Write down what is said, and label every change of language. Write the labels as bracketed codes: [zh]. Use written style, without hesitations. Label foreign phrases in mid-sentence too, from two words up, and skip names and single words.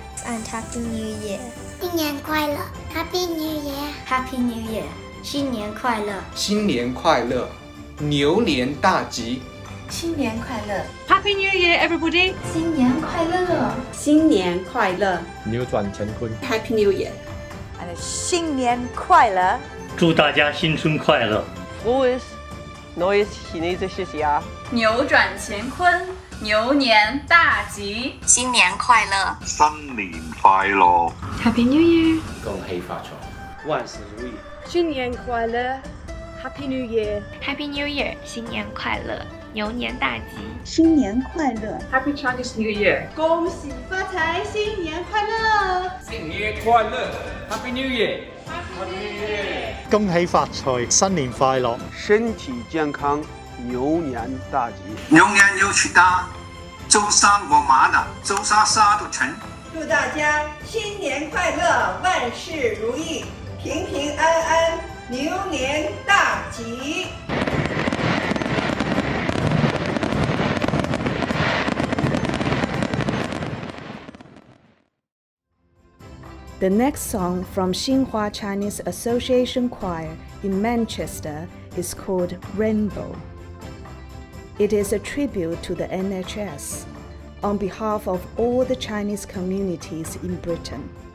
[en] and Happy New Year. [zh] 新年快乐 [en] Happy New Year. Happy New Year. [zh] 新年快乐，新年快乐，牛年大吉。新年快乐 [en] Happy New Year, everybody. [zh] 新年快乐，新年快乐，扭轉乾坤 [en] Happy New Year. [zh] and 新年快樂，祝大家新春快樂。 [de] Frohes neues chinesisches Jahr. [zh] 扭转乾坤，牛年大吉，新年快乐，新年快樂 [en] Happy New Year. [zh] 恭喜發財，萬事如意。新年快樂 [en] Happy New Year. Happy New Year， [zh] 新年快乐，牛年大吉，新年快乐 [en] Happy Chinese New Year. [zh] 恭喜发财，新年快乐！新年快樂 [en] Happy New Year。 [zh] 恭喜發財，新年快樂，身體健康，牛年大吉。牛年又去大，周三我麻的，周三啥都成。祝大家新年快乐，万事如意，平平安安，牛年大吉。 [en] The next song from CNY Chinese Association Choir in Manchester is called Rainbow. It is a tribute to the NHS on behalf of all the Chinese communities in Britain.